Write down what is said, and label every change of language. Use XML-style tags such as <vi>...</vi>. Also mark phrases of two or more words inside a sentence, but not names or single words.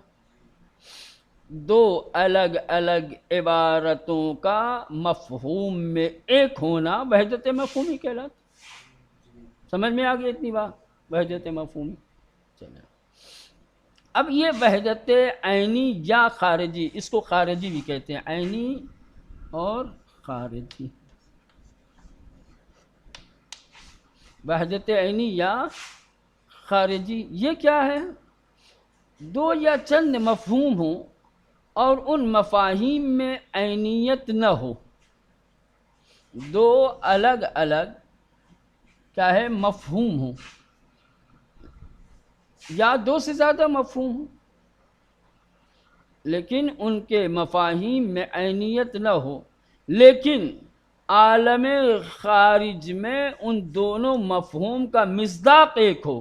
<ur>دو الگ الگ عبارتوں کا مفہوم میں ایک ہونا وحدت مفہومی کہلاتا. سمجھ میں آ گئی اتنی بات؟ وحدت مفہومی. چلیں، اب یہ وحدت عینی یا خارجی، اس کو خارجی بھی کہتے ہیں، عینی اور خارجی. وحدت عینی یا خارجی یہ کیا ہے؟ دو یا چند مفہوم ہوں اور ان مفاہیم میں عینیت نہ ہو. دو الگ الگ کیا ہے؟ مفہوم ہوں، یا دو سے زیادہ مفہوم ہوں، لیکن ان کے مفاہیم میں عینیت نہ ہو، لیکن عالم خارج میں ان دونوں مفہوم کا مصداق ایک ہو.</ur>